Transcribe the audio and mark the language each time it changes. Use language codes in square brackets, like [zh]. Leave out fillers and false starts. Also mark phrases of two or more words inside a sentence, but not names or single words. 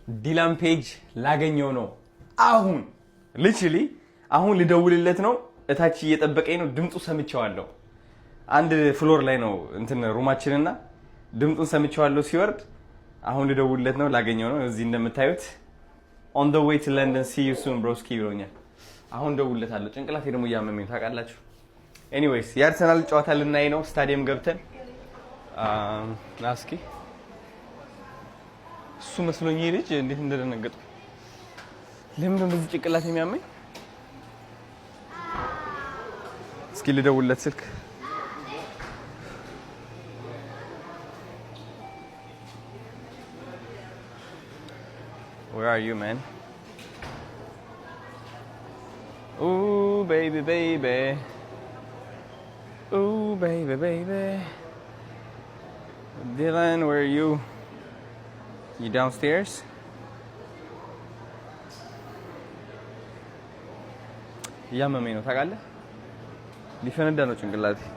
[am] ዲላን ፔጅ ላገኘው ነው አሁን ሊትራሊ አሁን ልደውልለት ነው እታች እየጠበቀኝ ነው ድምጹ ሰምቻለሁ አንድ ፍሎር ላይ ነው እንትን ሩማችንና ድምጹን ሰምቻለሁ ሲወርድ አሁን ልደውልለት ነው ላገኘው ነው እዚህ እንደምታዩት [en] on the way to London see you soon broski [am] ብሎኛል አሁን ደውልለታለሁ ጭንቅላቴ ደግሞ ያመመኝ ታውቃላችሁ anyways የአርሰናል ጨዋታ ልናይ ነው ስታዲየም ገብተን ናስኪ እሱ መስሎኝ ልጅ እንዴት እንደደነገጥኩ ለምን እንደዚህ ጭንቅላት የሚያመኝ እስኪ ልደውልለት ስልክ [en] Where are you, man? Ooh, baby, baby. Ooh, baby, baby. Dylan, where are you? You downstairs? [am] እያመመኝ ነው ታውቃለህ ሊፈነዳ ነው ጭንቅላቴ